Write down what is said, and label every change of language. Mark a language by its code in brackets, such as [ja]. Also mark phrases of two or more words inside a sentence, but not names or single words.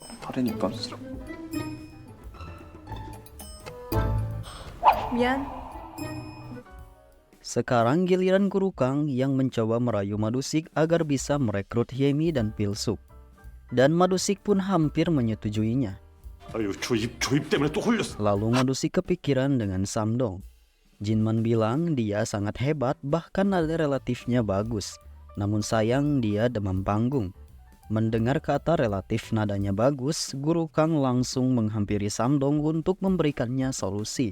[ko] 미안. [id] Sekarang giliran Guru Kang yang mencoba merayu Madusik agar bisa merekrut Hyemi dan Pilsuk. Dan Madusik pun hampir menyetujuinya. [ko] 아유 조입 때문에 또 홀렸어. [id] Lalu Madusik kepikiran dengan Samdong. Jinman bilang dia sangat hebat, bahkan nada relatifnya bagus. Namun sayang dia demam panggung. Mendengar kata relatif nadanya bagus, Guru Kang langsung menghampiri Samdong untuk memberikannya solusi.